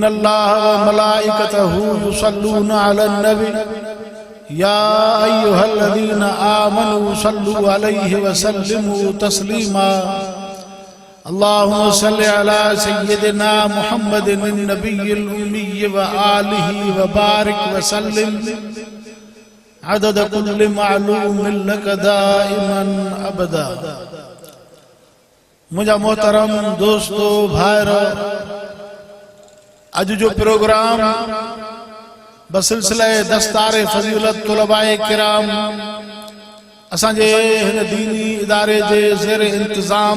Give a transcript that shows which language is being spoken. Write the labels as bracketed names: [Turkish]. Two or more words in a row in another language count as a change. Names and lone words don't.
[Arabic] الله وملائكته يصلون على النبي يا أيها الذين آمنوا صلوا عليه وسلموا تسليما اللهم صل على سيدنا محمد النبي الأمي وآله وبارك وسلم عدد كل معلوم لك دائما ابدا [Sindhi] मुझा मोहतरम दोस्तों भाइरो अज जो प्रोग्राम बसिलसिले दस्तारे फजीलत तुलबाए किराम असांजे हिन दीनी इदारे जे ज़ेर इंतजाम